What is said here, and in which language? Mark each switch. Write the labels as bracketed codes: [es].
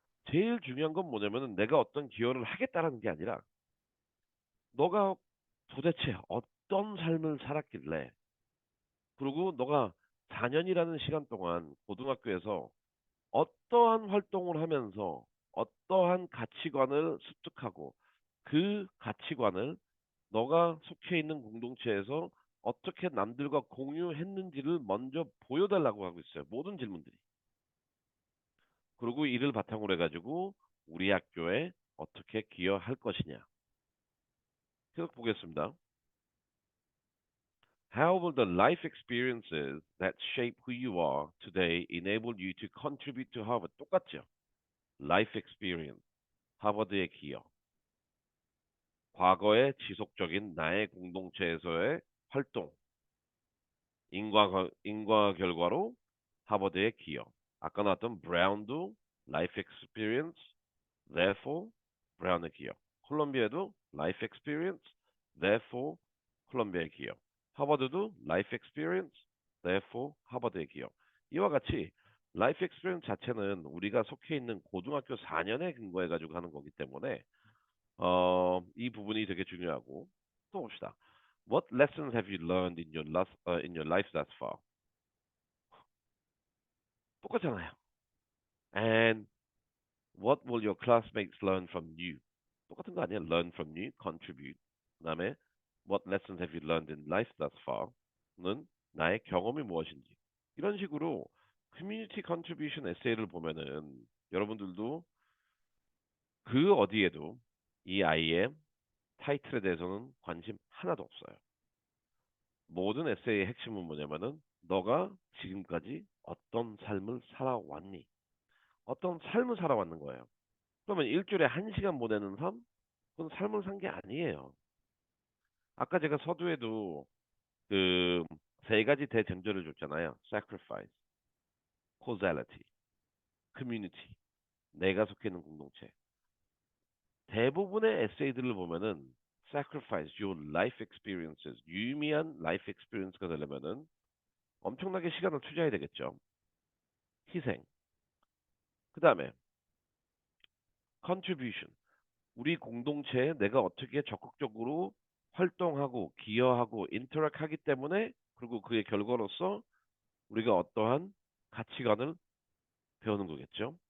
[ko] 제일 중요한 건 뭐냐면은 내가 어떤 기여를 하겠다라는 게 아니라 너가 도대체 어떤 삶을 살았길래 그리고 너가 4년이라는 시간 동안 고등학교에서 어떠한 활동을 하면서 어떠한 가치관을 습득하고 그 가치관을 너가 속해 있는 공동체에서 어떻게 남들과 공유했는지를 먼저 보여달라고 하고 있어요. 모든 질문들이. 그리고 이를 바탕으로 해가지고 우리 학교에 어떻게 기여할 것이냐. 계속 보겠습니다. [en] How will the life experiences that shape who you are today enable you to contribute to Harvard? [ko] 똑같죠? [en] Life experience, [ko] 하버드의 기여. 과거의 지속적인 나의 공동체에서의 활동, 인과 결과로 하버드의 기여. 아까 나왔던 브라운도 [en] life experience, therefore [ko] 브라운의 기여. 콜롬비아도 [en] life experience, therefore [ko] 콜롬비아의 기여. 하버드도 [en] life experience, therefore [ko] 하버드의 기여. 이와 같이 [en] life experience [ko] 자체는 우리가 속해 있는 고등학교 4년에 근거해 가지고 하는 거기 때문에 이 부분이 되게 중요하고 또 봅시다. [en] What lessons have you learned in your life thus far? [ko] 똑같잖아요. [en] And what will your classmates learn from you? [ko] 똑같은 거 아니야? [en] Learn from you, contribute. [ko] 그다음에 [en] what lessons have you learned in life thus far?는 [ko] 나의 경험이 무엇인지. 이런 식으로 커뮤니티 컨트리뷰션 에세이를 보면은 여러분들도 그 어디에도 이 아이의 타이틀에 대해서는 관심 하나도 없어요. 모든 에세이의 핵심은 뭐냐면은 너가 지금까지 어떤 삶을 살아왔니? 어떤 삶을 살아왔는 거예요. 그러면 일주일에 1시간 보내는 삶? 그건 삶을 산 게 아니에요. 아까 제가 서두에도 그 세 가지 대전제를 줬잖아요. [en] sacrifice, causality, community. [ko] 내가 속해 있는 공동체. 대부분의 에세이들을 보면은 [en] sacrifice your life experiences, [ko] 유의미한 [en] life experience [ko] 가 되려면은 엄청나게 시간을 투자해야 되겠죠. 희생. 그 다음에 contribution. 우리 공동체에 내가 어떻게 적극적으로 활동하고 기여하고 인터랙 하기 때문에 그리고 그의 결과로서 우리가 어떠한 가치관을 배우는 거겠죠.